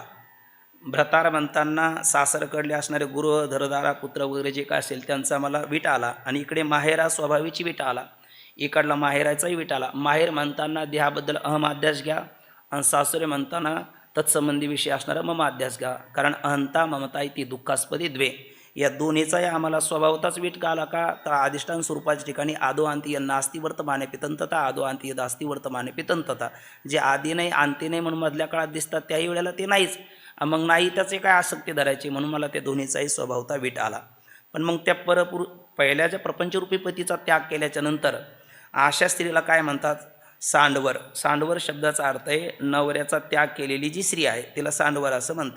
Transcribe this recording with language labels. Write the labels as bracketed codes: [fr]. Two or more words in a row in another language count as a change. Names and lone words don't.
[mr] भ्रतार म्हणताना सासरकडले असणारे गृह धरदारा पुत्र वगैरे जे काय असेल त्यांचा मला विट आला, आणि इकडे माहेरा स्वभावीची विट आला, इकडला माहेराचाही विट आला. माहेर म्हणताना देहाबद्दल अहम अध्यास घ्या, आणि सासुरे म्हणताना तत्संबंधी विषय असणारा मम अध्यास घ्या. [sa] कारण अहंता ममता इति दुःखास्पदी द्वे, [mr] या दोन्हीचाही आम्हाला स्वभावताच विट आला का? तर अधिष्ठान स्वरूपाच्या ठिकाणी [sa] आदो अंती नास्ती वर्तमाने पितंतता, आदो अंती दास्ती वर्तमाने पितंतता. [mr] जे आधी नाही अंती नाही म्हणून मधल्या काळात दिसतात त्याही वेळेला ते नाहीच. मग नाही त्याचे काय आसक्ती धरायची, म्हणून मला त्या दोन्हीचाही स्वभावता विट आला. पण मग त्या पहिल्याच्या प्रपंचरूपी पतीचा त्याग केल्याच्या नंतर अशा स्त्रीला काय म्हणतात? सांडवर. सांडवर शब्दाचा अर्थ आहे नवऱ्याचा त्याग केलेली जी स्त्री आहे तिला सांडवर असं म्हणतात.